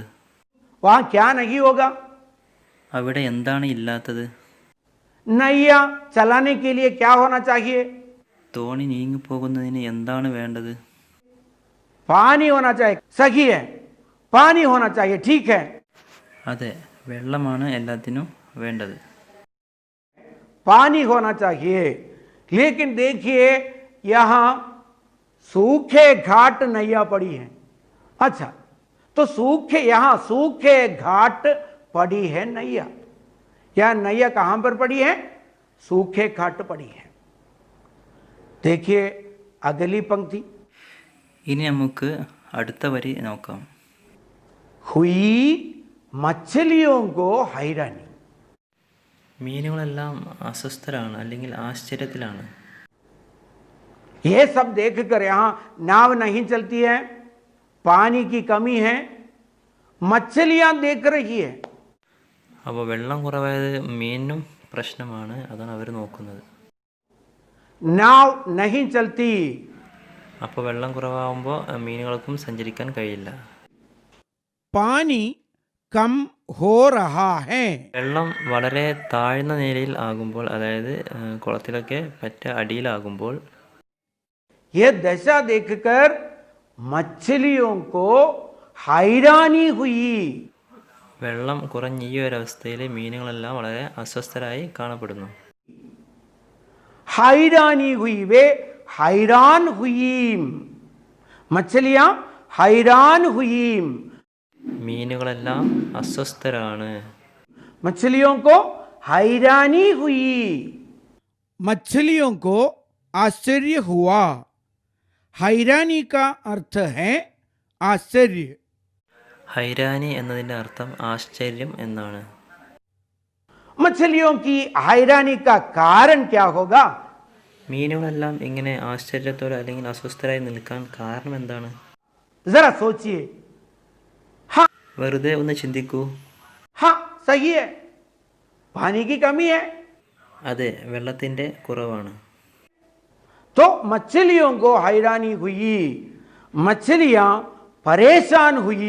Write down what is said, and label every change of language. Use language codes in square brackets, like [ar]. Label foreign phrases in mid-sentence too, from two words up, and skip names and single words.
[hi] वहां क्या नहीं होगा? [ml] അവിടെ എന്താണ് ഇല്ലാത്തത്? [hi] नैया चलाने के लिए क्या होना चाहिए? [ml] തോണി നീങ്ങിപ്പോകുന്നതിന് എന്താണ് വേണ്ടത്? [hi] पानी होना चाहिए. सही है, पानी होना चाहिए, ठीक है. [ml] അതെ, വെള്ളമാണ് എല്ലാത്തിനും വേണ്ടത്. [hi] पानी होना चाहिए. लेकिन देखिए यहां सूखे घाट नैया पड़ी है. अच्छा, तो यहां सूखे घाट पड़ी है नैया. यह नैया कहां पर पड़ी है? सूखे घाट पड़ी है. देखिए अगली पंक्ति. [ml] ഇനി നമുക്ക് അടുത്ത വരി നോക്കാം. [hi] हुई मछलियों को हैरानी. [ml] മീനുകളെല്ലാം അസ്വസ്ഥരാണ്, അല്ലെങ്കിൽ ആശ്ചര്യത്തിലാണ്. [hi] ये सब देखकर यहां नाव नहीं चलती है, पानी की कमी है, मछलियां देख रही है. [ml] അപ്പോൾ വെള്ളം കുറവായത് മീനിനും പ്രശ്നമാണ്, അതാണ് അവർ നോക്കുന്നത്. [hi] नाव नहीं चलती. [ml] അപ്പോൾ വെള്ളം കുറവാകുമ്പോൾ മീനുകൾക്കും സഞ്ചരിക്കാൻ കഴിയില്ല. [hi] पानी कम हो रहा है. [ml] വെള്ളം വളരെ താഴ്ന്ന നിലയിൽ ആകുമ്പോൾ, അതായത് കുളത്തിലൊക്കെ പറ്റ അടിയിലാകുമ്പോൾ, [hi] यह दशा देखकर मछलियों को हैरानी हुई. [ml] വെള്ളം കുറഞ്ഞ ഈ ഒരു അവസ്ഥയിൽ മീനുകളെല്ലാം വളരെ അസ്വസ്ഥരായി കാണപ്പെടുന്നു. [hi] हैरानी हुई, वे हैरान हुई. मछलियां हैरान हुई. [ml] മീനുകളെല്ലാം അസ്വസ്ഥരാണ്. [hi] मछलियों को हैरानी हुई. मछलियों को आश्चर्य हुआ. हैरानी का अर्थ है आश्चर्य. [ml] ഹൈരാനി എന്നതിൻ്റെ അർത്ഥം ആശ്ചര്യം എന്നാണ്. [hi] मछलियों की हैरानी का कारण क्या होगा? [ml] മീനുകളെല്ലാം ഇങ്ങനെ ആശ്ചര്യത്തോടെ അല്ലെങ്കിൽ അസ്വസ്ഥരായി നിൽക്കാൻ കാരണം എന്താണ്? [hi] जरा सोचिए. हाँ [ml] വെറുതെ ഒന്ന് ചിന്തിക്കൂ. [hi] हाँ सही है, पानी की कमी है. [ml] അതെ, വെള്ളത്തിൻ്റെ കുറവാണ്. [hi] तो मछलियों को हैरानी हुई, मछलियां परेशान हुई.